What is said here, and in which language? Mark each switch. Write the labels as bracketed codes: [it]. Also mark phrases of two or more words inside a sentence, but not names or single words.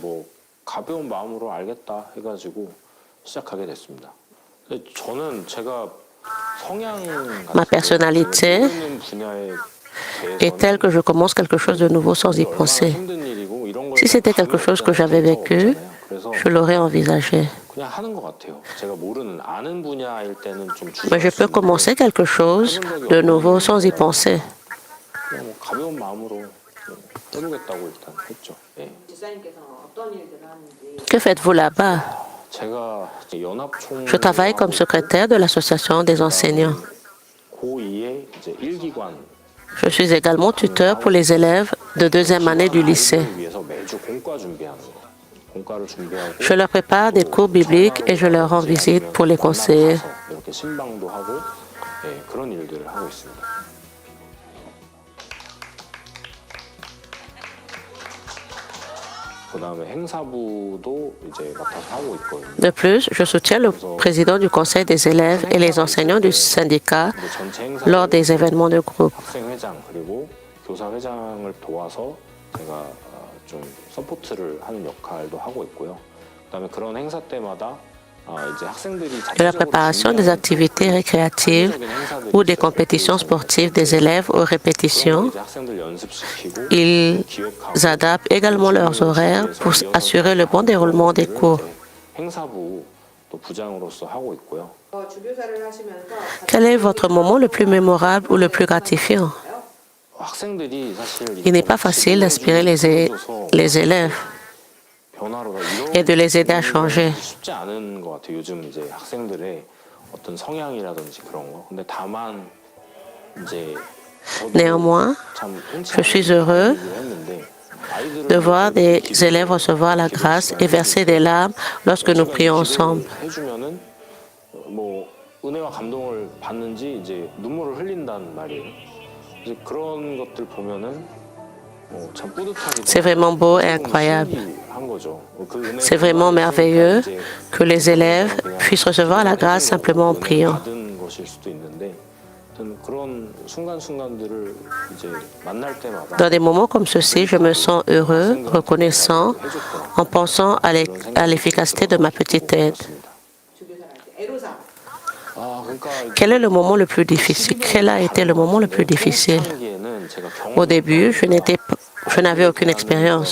[fr] Ma personnalité est telle que je commence quelque chose de nouveau sans y penser. Si c'était quelque chose que j'avais vécu, je l'aurais envisagé. [ko] 그냥 하는 것 같아요. 제가 모르는 아는 분야일 때는 좀 [fr] Mais je peux commencer quelque chose de nouveau sans y penser. [ko] 그냥 뭐 가벼운 마음으로 해보겠다고 일단 했죠. 예. [fr] Que faites-vous là-bas? [ko] 제가 연합총 [fr] Je travaille comme secrétaire de l'association des enseignants. [ko] 고2의 이제 1기관 [fr] Je suis également tuteur pour les élèves de deuxième année du lycée. [ko] 위해서 매주 공과 준비하는 거. 공과를 준비하고 [fr] Je leur prépare des cours bibliques et je leur rends visite pour les conseiller. [ko] 이렇게 신방도 하고 예, 그런 일들을 하고 있습니다. 그다음에 행사부도 이제 맡아서 하고 있거든요. [fr] De plus, je soutiens le président du conseil des élèves et les enseignants du syndicat [ko] 근데 전체 행사 [fr] lors des événements de groupe. [ko] 학생회장 그리고 교사회장을 도와서 제가 좀 서포트를 하는 역할도 하고 있고요. 그다음에 그런 행사 때마다 이제 학생들이 [fr] De la préparation des activités récréatives ou des compétitions sportives des élèves aux répétitions, [ko] 이제 학생들 연습시키고 [fr] ils adaptent également leurs horaires pour assurer le bon déroulement des cours. [ko] 행사부 또 부장으로서 하고 있고요. [fr] Quel est votre moment le plus mémorable ou le plus gratifiant? [ko] 학생들이 사실 [fr] Il n'est pas facile d'inspirer les élèves [ko] 변화로 [fr] et de les aider à changer. [ko] 쉽지 않은 것 같아요. 요즘 이제 학생들의 어떤 성향이라든지 그런 거. 근데 다만 이제 [fr] Néanmoins, je suis heureux de voir des élèves recevoir la grâce et verser des larmes lorsque nous prions ensemble. [ko] 해주면은 뭐 은혜와 감동을 받는지 이제 눈물을 흘린단 말이에요. 이제 그런 것들 보면은 참 뿌듯하기도 [fr] C'est vraiment beau et incroyable. [ko] 한 거죠. [fr] C'est vraiment merveilleux que les élèves puissent recevoir la grâce simplement en priant. [ko] 받은 것일 수도 있는데 그런 순간순간들을 이제 만날 때마다 [fr] Dans des moments comme ceux-ci, je me sens heureux, reconnaissant, en pensant à l'efficacité de ma petite aide. Quel est le moment le plus difficile? Quel a été le moment le plus difficile? Au début, je n'avais aucune expérience.